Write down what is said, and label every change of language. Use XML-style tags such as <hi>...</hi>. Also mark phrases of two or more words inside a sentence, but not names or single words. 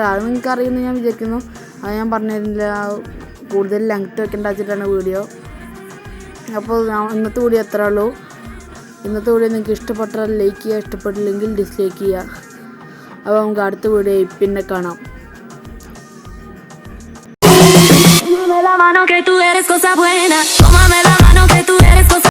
<ml>അത് നിങ്ങൾക്ക് അറിയുമെന്ന് ഞാൻ വിചാരിക്കുന്നു. അത് ഞാൻ പറഞ്ഞിരുന്നില്ല. കൂടുതൽ ലെങ്ത് വെക്കേണ്ട വെച്ചിട്ടാണ് വീഡിയോ. അപ്പോൾ ഇന്നത്തെ വീഡിയോ എത്ര ഉള്ളൂ. ഇന്നത്തെ വീഡിയോ നിങ്ങൾക്ക് ഇഷ്ടപ്പെട്ടാൽ ലൈക്ക് ചെയ്യുക, ഇഷ്ടപ്പെട്ടില്ലെങ്കിൽ ഡിസ്ലൈക്ക് ചെയ്യുക. അപ്പോൾ നമുക്ക് അടുത്ത വീഡിയോ പിന്നെ കാണാം.</ml> <es>Tómame la mano que tú eres cosa buena. Tómame la mano que tú eres cosa</es>